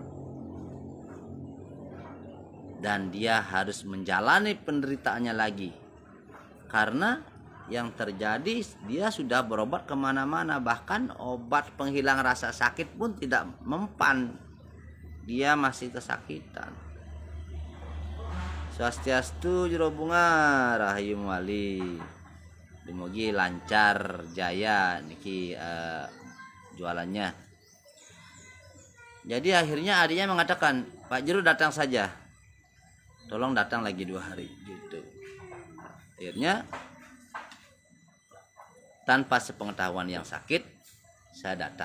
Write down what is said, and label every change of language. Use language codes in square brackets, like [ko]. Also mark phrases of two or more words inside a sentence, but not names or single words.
[id] Dan dia harus menjalani penderitaannya lagi. Karena yang terjadi dia sudah berobat kemana-mana, bahkan obat penghilang rasa sakit pun tidak mempan. dia masih kesakitan. [ban] Swastiastu jero bunga rahayu muali. Dumugi lancar jaya niki jualannya. [id] Jadi akhirnya adiknya mengatakan, Pak Jero datang saja, tolong datang lagi 2 hari gitu. Akhirnya tanpa sepengetahuan yang sakit, saya datang.